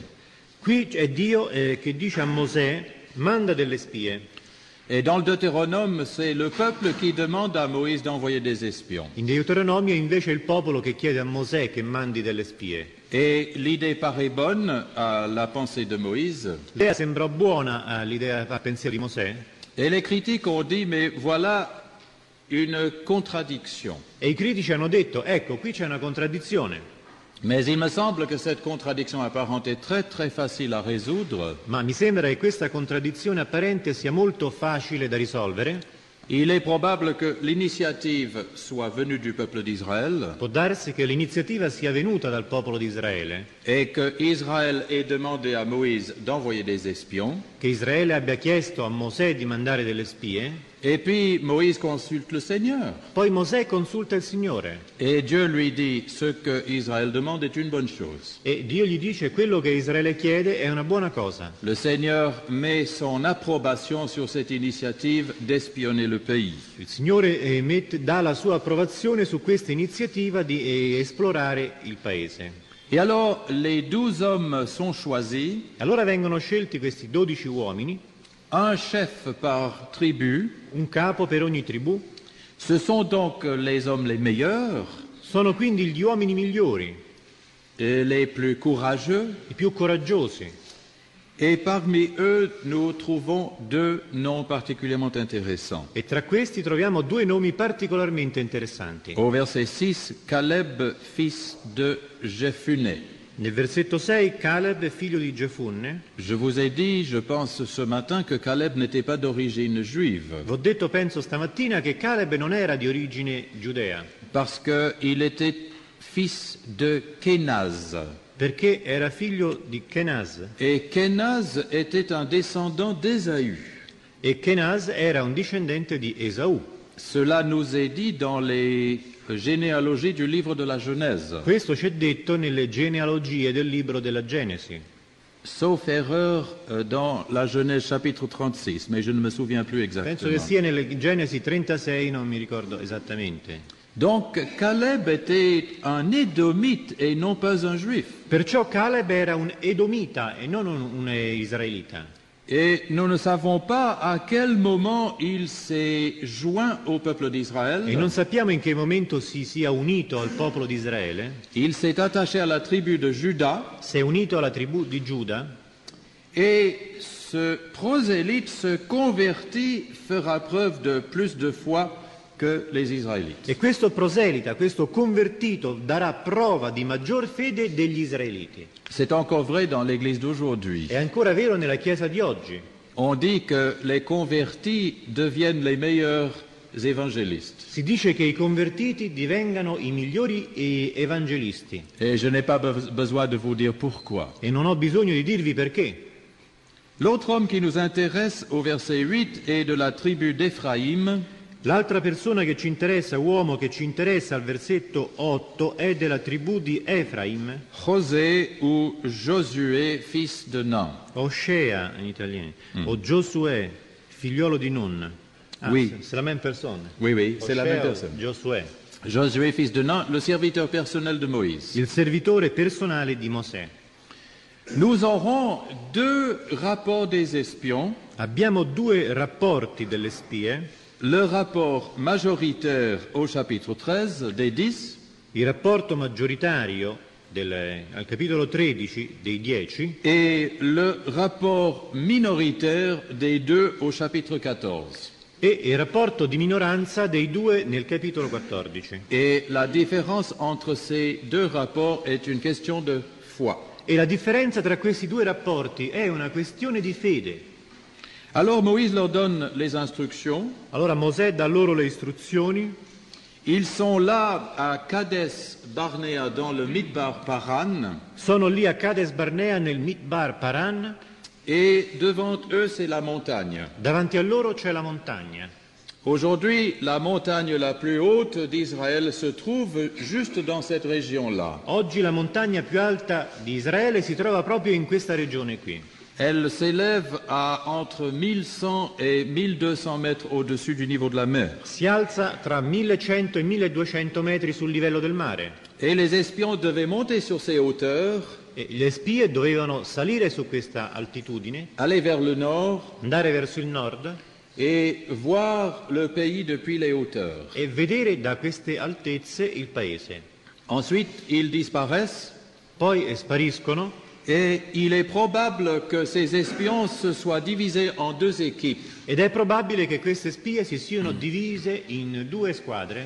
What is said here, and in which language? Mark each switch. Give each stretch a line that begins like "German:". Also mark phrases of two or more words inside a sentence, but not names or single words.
Italian: Qui è Dio che dice a Mosè, manda delle spie.
French: Et dans le Deutéronome, c'est le peuple qui demande à Moïse d'envoyer des espions.
Italian: In Deuteronomio invece è il popolo che chiede a Mosè che mandi delle spie.
French: Et l'idée paraît bonne à la pensée de Moïse.
Italian: L'idea sembra buona all'idea, al pensiero di Mosè.
French: Et les critiques ont dit, mais voilà une contradiction.
Italian: E i critici hanno detto, ecco, qui c'è una contraddizione.
French: Mais il me semble que cette contradiction apparente est très très facile à résoudre.
Italian: Ma mi sembra che questa contraddizione apparente sia molto facile da risolvere.
French: Il est probable que l'initiative soit venue du peuple d'Israël
Italian: Può darsi che l'iniziativa sia venuta dal popolo di Israele
French: et que Israël ait demandé à Moïse d'envoyer des espions.
Italian: che Israele abbia chiesto a Mosè di mandare delle spie,
French: Et puis Moïse consulte le Seigneur.
Italian: poi Mosè consulta il Signore
French: Et Dieu lui dit, ce que Israël demande est une bonne chose.
Italian: e Dio gli dice quello che Israele chiede è una buona cosa.
French: Le Seigneur met son approbation sur cette initiative d'espionner le pays.
Italian: Il Signore dà la sua approvazione su questa iniziativa di esplorare il paese.
French: Et alors, les 12 hommes sont choisis,
Italian: Allora vengono scelti questi 12 uomini,
French: un chef par tribu.
Italian: un capo per ogni tribù.
French: Ce sont donc les hommes les meilleurs,
Italian: Sono quindi gli uomini migliori,
French: et les plus courageux.
Italian: i più coraggiosi.
French: Et parmi eux, nous trouvons deux noms particulièrement intéressants.
Italian: E tra questi troviamo due nomi particolarmente interessanti.
French: Au verset 6, Caleb, fils de Jephunneh.
Italian: Nel versetto 6, Caleb, figlio di Gefunne.
French: Je vous ai dit, je pense ce matin, que Caleb n'était pas d'origine juive,
Italian: Vi ho detto, penso stamattina, che Caleb non era di origine giudea,
French: parce qu'il était fils de Kenaz.
Italian: perché era figlio di Kenaz.
French: Et Kenaz était un descendant d'Ésaü.
Italian: E Kenaz era un discendente di Esaù.
French: Cela nous est dit dans les généalogies du livre de la Genèse.
Italian: Questo c'è detto nelle genealogie del libro della Genesi.
French: Sauf erreur dans la Genèse chapitre 36, mais je ne me souviens plus
Italian: Penso che
French: exactement.
Italian: sia nelle Genesi 36, non mi ricordo esattamente.
French: Donc Caleb était un édomite et non pas un juif.
Italian: Perciò Caleb era un edomita e non un israelita.
French: Et nous ne savons pas à quel moment il s'est joint au peuple
Italian: E
French: d'Israël.
Italian: non sappiamo in che momento si sia unito al popolo di Israele.
French: Il s'est attaché à la tribu de Juda
Italian: Si è unito alla tribù di Giuda
French: et ce prosélyte se convertit, fera preuve de plus de foi que les Israélites.
Italian: e questo proselita, questo convertito, darà prova di maggior fede degli israeliti.
French: C'est encore vrai dans l'Église d'aujourd'hui.
Italian: È ancora vero nella Chiesa di oggi.
French: On dit que les convertis deviennent les meilleurs évangélistes.
Italian: Si dice che i convertiti divengano i migliori evangelisti
French: Et je n'ai pas besoin de vous dire pourquoi.
Italian: e non ho bisogno di dirvi perché.
French: L'autre homme qui nous intéresse au verset 8 est de la tribu d'Éphraïm.
Italian: L'altra persona che ci interessa, uomo che ci interessa al versetto 8, è della tribù di Efraim,
French: José ou Josué, fils de Nun.
Italian: Oscea in italiano, o Giosuè, figliolo di Nun.
French: Oui. C'est la même personne. Oui, oui, c'est la même
Italian: Oscea o
French: personne.
Italian: Giosuè,
French: Josué, fils de Nun, le serviteur personnel de Moïse.
Italian: il servitore personale di Mosè.
French: Nous aurons deux rapports des espions.
Italian: Abbiamo due rapporti delle spie,
French: Le rapport majoritaire au chapitre 13 des 10
Italian: il rapporto maggioritario al capitolo 13 dei 10
French: et le rapport minoritaire des 2 au chapitre 14.
Italian: e il rapporto di minoranza dei due nel capitolo 14.
French: Et la différence entre ces deux rapports est une question de foi.
Italian: E la differenza tra questi due rapporti è una questione di fede.
French: Alors Moïse leur donne les instructions.
Italian: Allora Mosè dà loro le istruzioni,
French: Ils sont là à Kades Barnea dans le Midbar Paran
Italian: sono lì a Kades Barnea nel Midbar Paran,
French: et devant eux c'est la montagne.
Italian: davanti a loro c'è la montagna.
French: Aujourd'hui, la montagne la plus haute d'Israël se trouve juste dans cette région-là.
Italian: Oggi la montagna più alta di Israele si trova proprio in questa regione qui.
French: Elle s'élève à entre 1100 et 1200 mètres au-dessus du niveau de la mer.
Italian: Si alza tra 1100 e 1200 metri sul livello del mare.
French: Et les espions devaient monter sur ces hauteurs,
Italian: E le spie dovevano salire su questa altitudine,
French: aller vers le nord
Italian: andare verso il nord
French: et voir le pays depuis les hauteurs.
Italian: e vedere da queste altezze il paese.
French: Ensuite, ils disparaissent
Italian: Poi spariscono
French: et il est probable que ces espions se soient divisés en deux équipes
Italian: ed è probabile che queste spie si siano divise in due squadre,